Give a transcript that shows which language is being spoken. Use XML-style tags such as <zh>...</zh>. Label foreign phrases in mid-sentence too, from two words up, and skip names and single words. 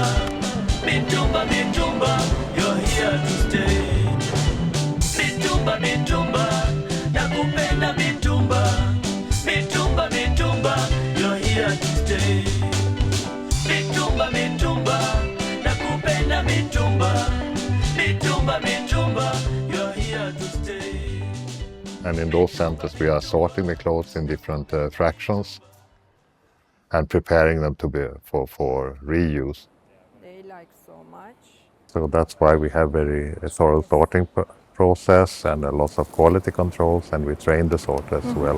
<sw>Mitumba, mitumba,</sw> <en>you're here to stay.</en> <sw>Mitumba, mitumba, nakupenda mitumba. Mitumba, mitumba,</sw> <en>you're here to stay.</en> <sw>Mitumba, mitumba, nakupenda mitumba. Mitumba, mitumba,</sw> <en>you're here to stay. And in those centers, we are sorting the clothes in different fractions and preparing them to be for reuse. They like so much. So that's why we have very thorough sorting process and lots of quality controls, and we train the sorters well.</en>